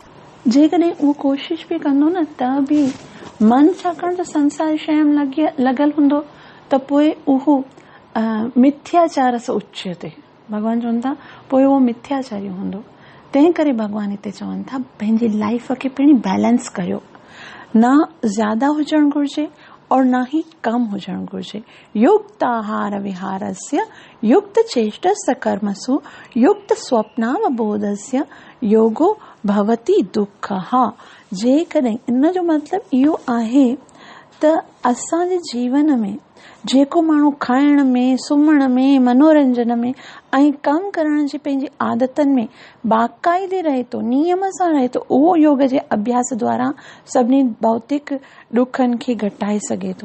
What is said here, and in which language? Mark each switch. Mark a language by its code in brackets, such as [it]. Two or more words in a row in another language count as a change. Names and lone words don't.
[sd] जेकॾहिं उहो कोशिश बि कंदो न, त बि मन छाकाणि त संसार शइ में लॻल हूंदो, त पोइ उहो मिथ्याचार सां उच्यते, भॻवान चवनि था पोइ उहो मिथ्याचारी हूंदो। तंहिं करे भॻवान हिते चवनि था पंहिंजी लाइफ खे पहिरीं बैलेंस करियो, न ज़्यादा हुजणु घुर्जे [hi] और न ही कम [sd] हुजणु घुर्जे। [sa] युक्त आहार विहारस्य युक्त चेष्टस्य कर्मसु युक्त स्वप्नावबोधस्य योगो भवति दुःखः। [sd] जेकॾहिं इन जो मतिलबु इहो आहे त असांजे जीवन में जेको माण्हू खाइण में, सुम्हण में, मनोरंजन में ऐं कमु करण जी पंहिंजी आदतनि में बाक़ाइदे रहे थो, नियम सां रहे थो, उहो योग जे अभ्यास द्वारा सभिनी भौतिक ॾुखनि खे घटाए सघे थो।